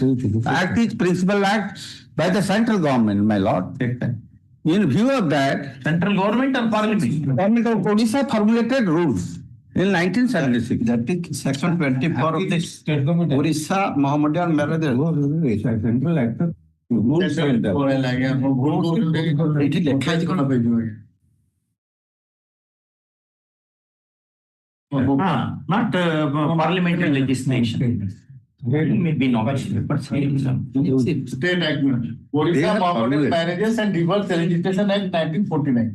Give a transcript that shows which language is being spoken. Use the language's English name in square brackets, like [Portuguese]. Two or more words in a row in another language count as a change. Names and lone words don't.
[English] Act is principal act by the central government, my lord. In view of that, Central government or parliament? Government of Odisha formulated rules in 1976. That is section 24 of the state government. Orissa Mohammedan marriage. Central act. Rules [Odia] ଏଠି ଲେଖା ହେଇଛି କଣ? [English] Not parliamentary legislation. It may be novel, but State Act. Orissa Mohammedan Marriages and Divorce Registration Act 1949.